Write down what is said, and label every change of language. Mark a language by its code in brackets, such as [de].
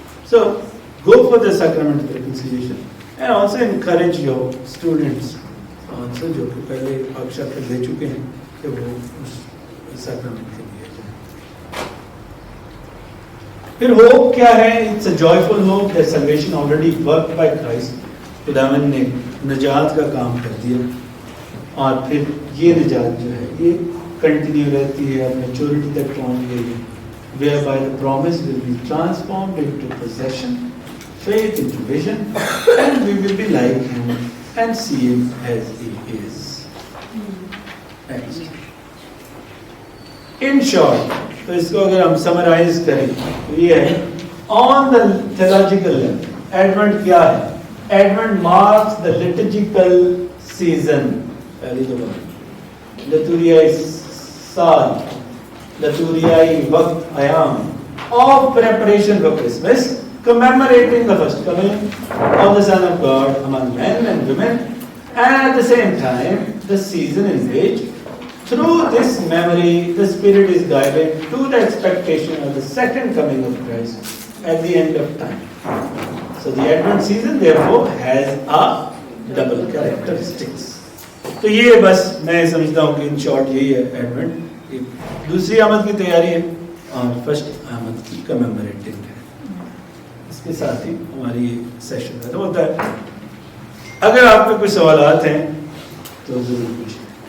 [en] So go for the sacrament of reconciliation and also encourage your students also [ur] جو کہ پہلے اکشر دے چکے ہیں کہ وہ اس سیکرمنٹ کے لیے جائیں. پھر ہوپ کیا ہے؟ [en] It's a joyful hope that salvation already worked by Christ. [ur] خداوند نے نجات کا کام کر دیا اور پھر یہ نجات جو ہے یہ کنٹینیو رہتی ہے, میچورٹی تک پہنچ گئی ہے, [en] whereby the promise will be transformed into possession, faith into vision, and we will be like him and see him as he is. Next. In short, [ur] تو اس کو اگر ہم سمرائز کریں تو یہ ہے [en] on the theological level, Advent کیا ہے؟ Advent marks the liturgical season. [ur] پہلی تو بات لتوریائی سال, لتوریائی وقت ایام [en] of preparation for Christmas, commemorating the first coming of the Son of God among men and women, and at the same time the season in which through this memory the Spirit is guided to the expectation of the second coming of Christ at the end of time. So the Advent season therefore has a double characteristics. [ur] تو یہ بس میں سمجھتا ہوں کہ in short یہی ہے advent, دوسری آمد کی تیاری ہے اور فرسٹ آمد کی کمیموریٹنگ ہے. اس کے ساتھ ہی ہماری سیشن ختم ہوتا ہے. اگر آپ کے کوئی سوالات ہیں تو ضرور پوچھیں.